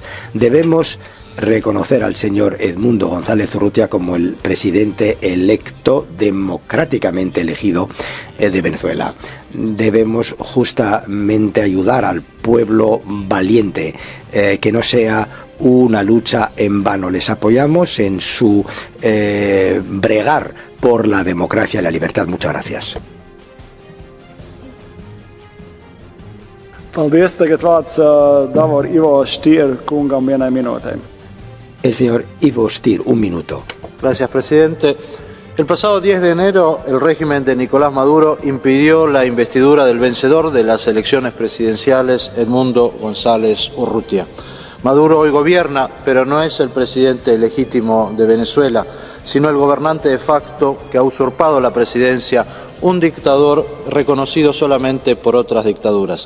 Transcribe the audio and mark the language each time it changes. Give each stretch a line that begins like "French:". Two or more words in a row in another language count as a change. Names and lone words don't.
Spanish: Debemos reconocer al señor Edmundo González Urrutia como el presidente electo, democráticamente elegido de Venezuela. Debemos justamente ayudar al pueblo valiente, que no sea una lucha en vano. Les apoyamos en su bregar por la democracia y la libertad. Muchas gracias.
Latvian: Paldies, tagad vārds Davor Ivo Stier kungam vienai minūtei.
Spanish: El señor Ivo Stier, 1 minuto. Gracias, presidente. El pasado 10 de enero, el régimen de Nicolás Maduro impidió la investidura del vencedor de las elecciones presidenciales, Edmundo González Urrutia. Maduro hoy gobierna, pero no es el presidente legítimo de Venezuela, sino el gobernante de facto que ha usurpado la presidencia, un dictador reconocido solamente por otras dictaduras.